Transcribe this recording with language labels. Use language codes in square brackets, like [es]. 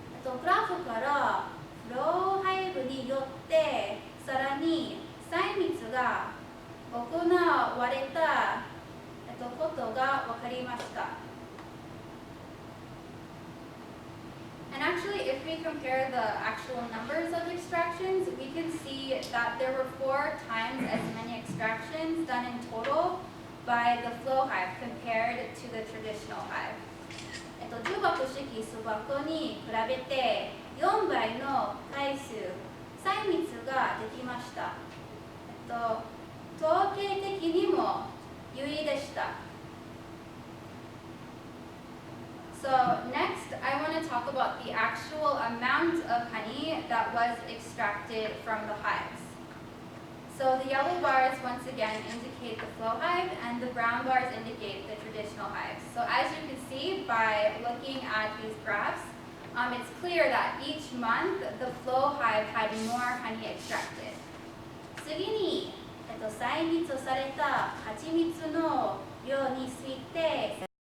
[ja] グラフからフローハイブによってさらに採蜜が行われたことが分かりました。 [en] And actually, if we compare the actual numbers of extractions, we can see that there were 4 times as many extractions done in total by the flow hive compared to the traditional hive. [ja] 重箱式巣箱に比べて4倍の回数、採蜜ができました。統計的にも優位でした。 [en] So next, I want to talk about the actual amount of honey that was extracted from the hives. So the yellow bars once again indicate the flow hive and the brown bars indicate the traditional hives. So as you can see by looking at these graphs, it's clear that each month the flow hive had more honey extracted. [ja] 次に、採蜜された蜂蜜の量について